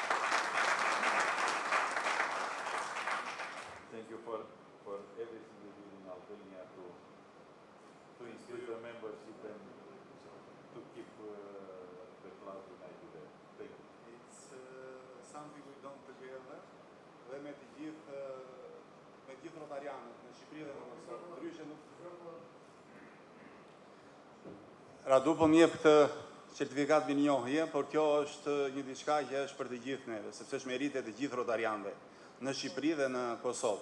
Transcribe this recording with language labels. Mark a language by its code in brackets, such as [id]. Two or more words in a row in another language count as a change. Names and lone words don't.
[en] Thank you for everything you did in Albania to instill the membership and to keep the club united there. Thank you. It's something we've done together. [sq] Dhe me të gjithë rotarianët në Shqipëri dhe në Kosovë. Ndryshe nuk. Radu po më jep këtë certifikat me njohje, por kjo është një diçka që është për të gjithë neve, sepse është merit e të gjithë rotarianëve në Shqipëri dhe në Kosovë.